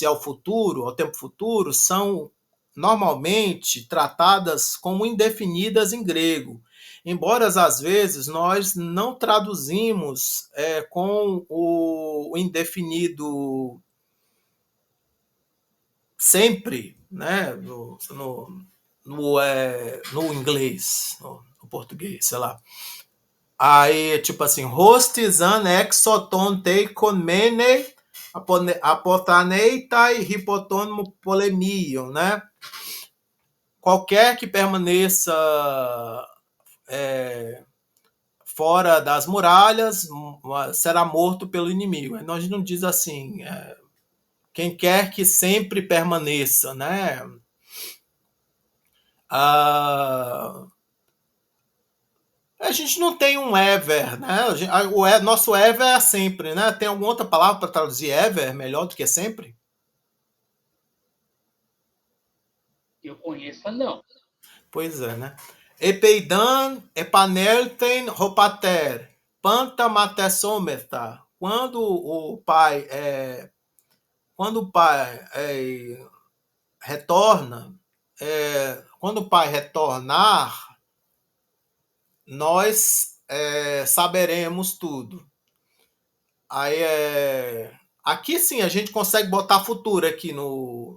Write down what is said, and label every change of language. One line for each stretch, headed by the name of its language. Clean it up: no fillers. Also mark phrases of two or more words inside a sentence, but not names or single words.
Portuguese: ao futuro, ao tempo futuro, são normalmente tratadas como indefinidas em grego, embora às vezes nós não traduzimos com o indefinido sempre, né, no inglês, no português, sei lá.
Greek: Aí, tipo assim, ὅστις ἂν ἔξω τῶν τειχῶν μένῃ ἀποθανεῖται ὑπὸ τῶν πολεμίων,
Portuguese: né? Qualquer que permaneça fora das muralhas será morto pelo inimigo. Nós não diz assim, quem quer que sempre permaneça, né? A gente não tem um ever, né? Nosso ever é sempre, né? Tem alguma outra palavra para traduzir ever melhor do que sempre? Eu conheço, não. Pois é, né?
Greek: ἐπειδάν, ἐπανέλθῃ, ὁ πατήρ, πάντα μαθησόμεθα.
Portuguese: Quando o pai retorna, quando o pai retornar, nós saberemos tudo. Aí aqui sim a gente consegue botar futuro aqui no.